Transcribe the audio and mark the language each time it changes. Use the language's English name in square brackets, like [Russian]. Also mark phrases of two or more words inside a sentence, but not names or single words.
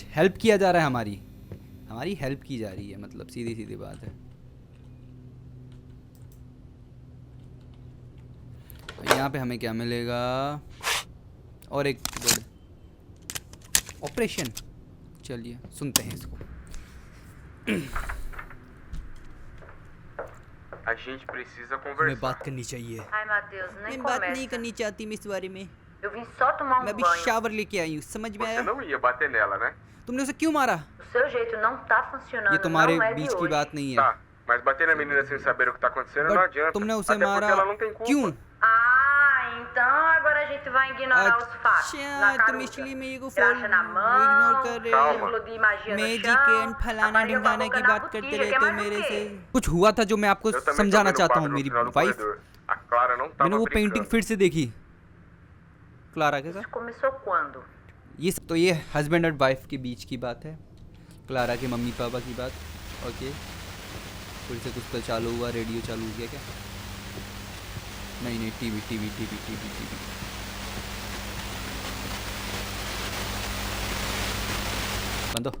[Hindi] हेल्प किया जा रहा है, हमारी हेल्प की जा रही है, मतलब सीधी सीधी बात है। यहाँ पे हमें क्या मिलेगा? और एक ऑपरेशन। चलिए सुनते हैं इसको। [Portuguese] A gente precisa [Hindi] हमें [Portuguese] conversar. [Hindi] बात करनी चाहिए। [Portuguese] Ai, Matheus, nem [Hindi] मैं बात नहीं [Portuguese] começa. [Hindi] करनी चाहती मैं इस बारे में। [Portuguese] Eu vim só tomar [Hindi] मैं [Portuguese] um [Hindi] अभी [Portuguese] banho. [Hindi] शावर लेके आई हूँ, समझ में [Portuguese] Você [Hindi] आया? [Portuguese] não ia bater nela, né? [Hindi] तुमने उसे क्यों मारा? [Portuguese] O seu jeito não tá funcionando, [Hindi] ये तुम्हारे [Portuguese] não é de [Hindi] बीच की [Portuguese] hoje. [Hindi] बात नहीं है। [Portuguese] Tá, mas bater na menina sem saber o que tá acontecendo não [Hindi] बट [Portuguese] adianta. [Hindi] तुमने उसे [Portuguese] Até [Hindi] मारा [Portuguese] porque ela não tem culpa. [Hindi] क्यों? [Portuguese] Ah, então agora a gente vai ignorar os fatos. Na [Hindi] अच्छा तुम [Portuguese] caruda. [Hindi] इसलिए मेरे को [Portuguese] Graxa na mão, [Hindi] इग्नोर कर रहे हो। [Portuguese] Calma. símbolo de magia no [Hindi] मैजिक [Portuguese] chão, [Hindi] एंड फलाना [Portuguese] rapariga com a [Hindi] ढिमकाना [Portuguese] boca [Hindi] की [Portuguese] na [Hindi] बात करते [Portuguese] botija, [Hindi] रहते [Portuguese] quer [Hindi] हो [Portuguese] mais [Hindi] मेरे [Portuguese] o [Hindi] से। [Portuguese] quê? [Hindi] कुछ हुआ था जो मैं आपको [Portuguese] Eu também tô [Hindi] समझाना [Portuguese] vendo o [Hindi] चाहता हूँ। [Portuguese] quadro no [Hindi] मेरी [Portuguese] final do [Hindi] वाइफ, [Portuguese] corredor. A Clara não [Hindi] मैंने [Portuguese] tava [Hindi] वो पेंटिंग [Portuguese] brincando. [Hindi] फिर से देखी। क्लारा के [Portuguese] Isso [Hindi] साथ [Portuguese] começou quando? [Hindi] ये सब तो ये हस्बैंड और वाइफ के बीच की बात है। क्लारा के मम्मी पापा की बात। ओके फिर से कुछ तो चालू हुआ। रेडियो चालू हो गया क्या? नहीं नहीं, टीवी टीवी टीवी टीवी टीवी। बंद हो।